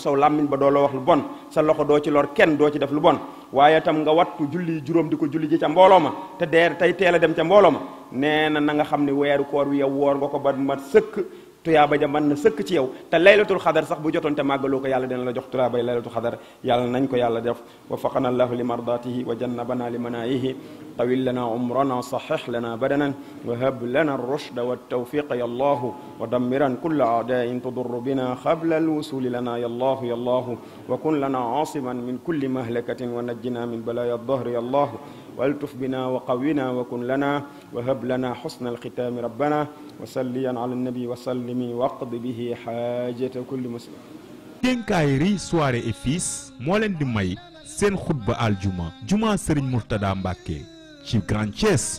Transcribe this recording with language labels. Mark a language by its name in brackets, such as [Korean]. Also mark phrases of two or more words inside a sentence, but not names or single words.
[Wolof] saw làmmiñ ba doo la wax lu bon sa loxo doo ci lor kenn doo ci def lu bon waaye tam nga wattu julli juróom di ko julli ji ca mbooloo ma te tey teel a dem ca mbooloo ma nee na nga xam ne weeru koor wi yow woor nga ko ba mat sëkk tuyaaba ja mën na sëkk ci yow te [Arabic] ليلة القدر [Wolof] sax bu jotoon te màggaloo ko yàlla dina la jox tuyaabay [Arabic] ليلة القدر [Wolof] yàlla nañ ko yàlla def [Arabic] وفقنا الله ل مرضاته وجنبنا لمناهيه طول لنا عمرنا صحح لنا بدننا وهب لنا رشدا وتوفيقا يا الله ودمر كل عاد تضر بنا قبل الوصول لنا يا الله يا الله وكن لنا عاصما من كل مهلكة ونجنا من بلايا الدهر يا الله والتف بنا وقونا وكن لنا وهب لنا حسن الختام ربنا وصليا على النبي وسلم واقض به حاجة كل مسلم. [Wolof] Quincaillerie Soirée et Fils moo leen di may seen xutba aljuma juma Serigne Mourtada Mbacké ci Grand Thiès.